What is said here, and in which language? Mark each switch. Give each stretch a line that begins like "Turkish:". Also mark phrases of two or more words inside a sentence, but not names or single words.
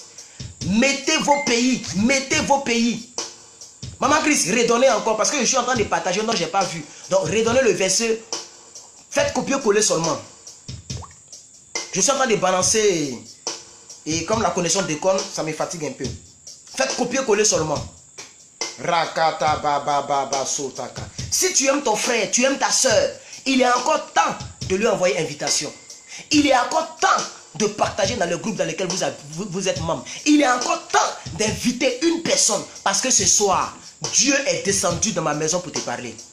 French: Mettez vos pays, mettez vos pays. Maman Christ, redonnez encore, parce que je suis en train de partager, non, je n'ai pas vu. Donc, redonnez le verset. Faites copier-coller seulement. Je suis en train de balancer. Et comme la connexion déconne, ça me fatigue un peu. Faites copier-coller seulement. Rakata baba baba sotaka. Si tu aimes ton frère, tu aimes ta soeur, il est encore temps de lui envoyer invitation. Il est encore temps de partager dans le groupe dans lequel vous êtes membre. Il est encore temps d'inviter une personne. Parce que ce soir, Dieu est descendu dans ma maison pour te parler.